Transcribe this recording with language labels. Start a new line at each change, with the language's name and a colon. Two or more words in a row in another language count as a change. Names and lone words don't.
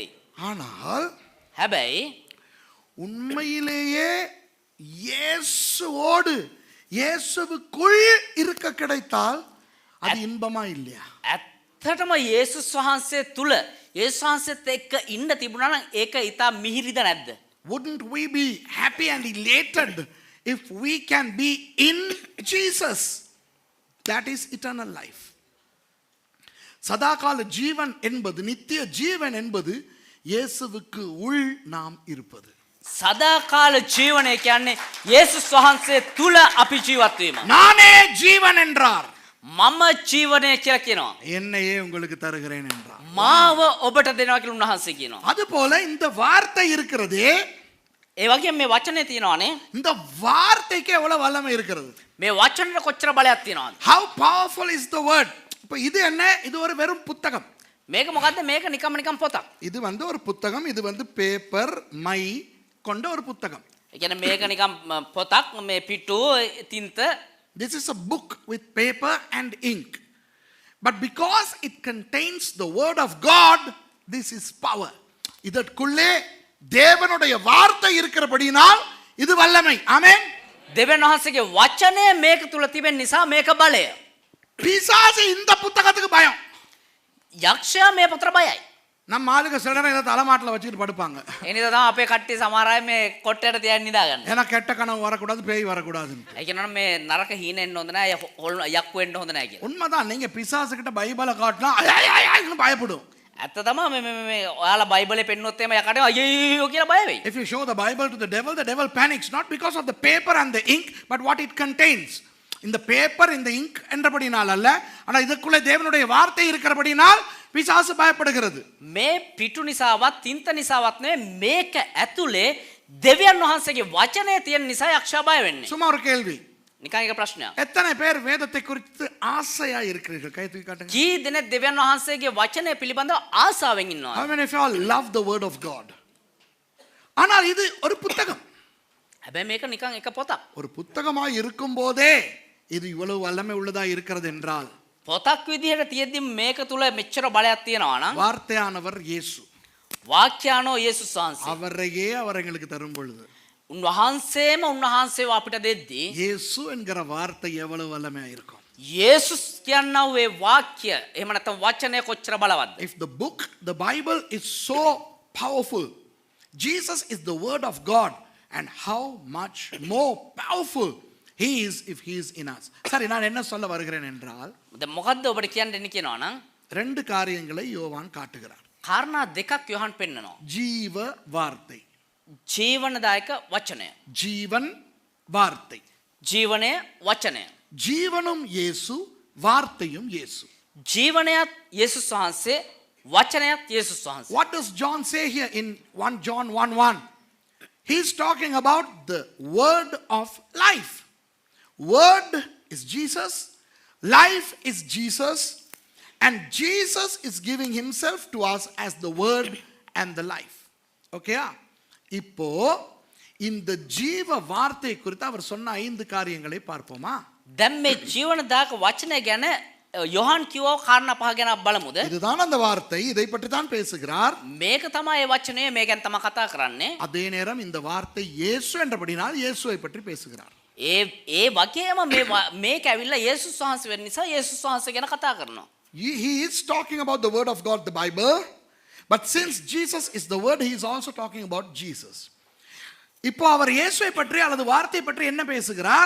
Tamil: ஆனால்
Sinhala: හැබැයි
Tamil: உண்மையிலேயே இயேசுவோடு இயேசுவுக்குள் இருக்க கிடைத்தால் அது இன்பமா இல்லையா?
Sinhala: ඇත්තටම යේසුස් වහන්සේ තුල යේසුස් වහන්සේත් එක්ක ඉන්න තිබුණා නම් ඒක ඊට මිහිරිද නැද්ද?
English: Wouldn't we be happy and elated if we can be in Jesus? That is eternal life.
Tamil: சதாகால ஜீவன் என்பது, நித்திய ஜீவன் என்பது இயேசுவுக்கு உள் நாம் இருப்பது.
Sinhala: සදාකාල ජීවනය කියන්නේ යේසුස් වහන්සේ තුල අපි ජීවත් වීම.
Tamil: நானே ஜீவன் என்றார்.
Sinhala: මම ජීවනය කියලා කියනවා.
Tamil: என்னையே உங்களுக்கு தருகிறேன் என்றார்.
Sinhala: මාව ඔබට දෙනවා කියලා උන්වහන්සේ කියනවා.
Tamil: அதுபோல இந்த வார்த்தை இருக்கிறதே,
Sinhala: ඒ වගේම මේ වචනේ තියෙනවානේ.
Tamil: இந்த வார்த்தைக்கு எவ்வளவு வல்லமை இருக்கிறது.
Sinhala: මේ වචනෙට කොච්චර බලයක් තියෙනවද?
English: How powerful is the word.
Tamil: இப்போ இது என்ன? இது ஒரு வெறும் புத்தகம்.
Sinhala: මේක මොකද්ද? මේක නිකම් පොතක්.
Tamil: இது ஒரு புத்தகம். இது பேப்பர் மை கொண்ட ஒரு புத்தகம்.
Sinhala: ඒ කියන්නේ මේක නිකම් පොතක්, මේ පිටු තින්ත.
English: This is a book with paper and ink. But because it contains the word of God, this is power.
Tamil: இதற்குள்ளே தேவனுடைய வார்த்தை இருக்கிறபடியால் இது வல்லமை. ஆமென்.
Sinhala: දෙවියන් වහන්සේගේ වචනය මේක තුල තිබෙන නිසා මේක බලය.
Tamil: பிசாசு இந்த புத்தகத்துக்கு பயம்.
Sinhala: යක්ෂයා මේ පොතට බයයි.
Tamil: நம்ம ஆளுங்க சில நேரம் இதை தலைமாட்டில் வச்சுட்டு படுப்பாங்க.
Sinhala: ඒ නිසා තමයි අපේ කට්ටිය සමහර අය මේ කොට්ටයට තියන් නිදාගන්න.
Tamil: ஏன்னா கெட்ட கனவு வரக்கூடாது, பேய் வரக்கூடாதுன்னு.
Sinhala: ඒ කියනවා මේ නරක හීන එන්න හොඳ නැහැ, යක්කු වෙන්න හොඳ නැහැ කියන.
Tamil: உண்மைதான். நீங்க பிசாசு கிட்ட பைபிளை காட்டினா ஐயாயின்னு பயப்படும்.
Sinhala: ඇත්ත තමයි මේ ඔයාලා බයිබලේ පෙන්නොත් එම යකට අයියෝ කියලා බය වෙයි.
English: If you show the Bible to the devil panics, not because of the paper and the ink, but what it contains.
Tamil: இந்த பேப்பர் இந்த இங்க் என்றபடினால் அல்ல, ஆனால் இதுக்குள்ளே தேவனுடைய வார்த்தை இருக்கிறபடினால் பிசாசு பயப்படுகிறது.
Sinhala: මේ පිටු නිසාවත් තින්ත නිසාවත් නෙවෙයි, මේක ඇතුලේ දෙවියන් වහන්සේගේ වචනය තියෙන නිසා යක්ෂයා බය වෙන්නේ.
Tamil: சும்மா ஒரு கேள்வி.
Sinhala: නිකන් එක ප්‍රශ්නයක්.
Tamil: எத்தனை பேர் வேதத்தை குறித்து ஆசையா இருக்கிறீர்கள்? கை தூக்கி காட்டுங்க.
Sinhala: කී දෙනෙක් දෙවියන් වහන්සේගේ වචනය පිළිබඳව ආසාවෙන් ඉන්නවා?
English: How many of you all love the word of God?
Tamil: ஆனால் இது ஒரு புத்தகம்.
Sinhala: හැබැයි මේක නිකන් එක පොතක්.
Tamil: ஒரு புத்தகமாய் இருக்கும் போதே இது இவ்வளவு வல்லமை உள்ளதா இருக்கிறது என்றால்,
Sinhala: පොතක් විදිහට තියෙද්දි මේක තුල මෙච්චර බලයක් තියෙනවා නම්,
Tamil: வார்த்தையானவர் இயேசு,
Sinhala: වාක්‍යානෝ යේසුස් වහන්සේ,
Tamil: அவரையே அவர் எங்களுக்கு தரும் பொழுது,
Sinhala: උන්වහන්සේම උන්වහන්සේව අපිට දෙද්දී
Tamil: இயேசு என்கிற வார்த்தை எவ்வளவு வல்லமையா இருக்கும்.
Sinhala: යේසුස් කියනවා ඒ වාක්‍ය එහෙම නැත්නම් වචනය කොච්චර බලවත්ද?
English: If the book, the Bible is so powerful, Jesus is the word of God, and how much more powerful he is if he is in us.
Tamil: சரி, நான் என்ன சொல்ல வருகிறேன் என்றால்,
Sinhala: දැන් මොකද්ද ඔබට කියන්න දෙන්නේ කියනවා නම්,
Tamil: ரெண்டு காரியங்களை யோவான் காட்டுகிறார்.
Sinhala: කාරණා දෙකක් යොහන් පෙන්නනවා.
Tamil: ஜீவ வார்த்தை,
Sinhala: ජීවනදායක වචනය.
Tamil: ஜீவன் வார்த்தை.
Sinhala: ජීවනය වචනය.
Tamil: ஜீவனும் இயேசு, வார்த்தையும் இயேசு.
Sinhala: ජීවනයත් යේසුස් වහන්සේ, වචනයත් යේසුස් වහන්සේ.
English: What does John say here in 1 John 1:1? He's talking about the word of life. Word is Jesus, life is Jesus, and Jesus is giving himself to us as the word and the life. Okay?
Tamil: இப்போ இந்த ஜீவ வார்த்தை குறித்து அவர் சொன்ன 5 காரியங்களை பார்ப்போமா?
Sinhala: දැන් මේ ජීවනදායක වචනය ගැන යොහන් කිව්ව කාරණා පහ ගැන බලමුද?
Tamil: இதுதான் அந்த வார்த்தை, இதை பற்றி தான் பேசுகிறார்.
Sinhala: මේක තමයි ඒ වචනය, මේ ගැන තමයි කතා කරන්නේ.
Tamil: அதே நேரம் இந்த வார்த்தை இயேசு என்றபடினால் இயேசுவை பற்றி பேசுகிறார்.
Sinhala: ඒ වගේම මේක ඇවිල්ලා යේසුස් වහන්සේ වෙන නිසා යේසුස් වහන්සේ ගැන කතා කරනවා.
English: He is talking about the word of God, the Bible, but since Jesus is the word, he is also talking about Jesus.
Tamil: இப்போ அவர் இயேசுவை பற்றி அல்லது வார்த்தை பற்றி என்ன பேசுகிறார்?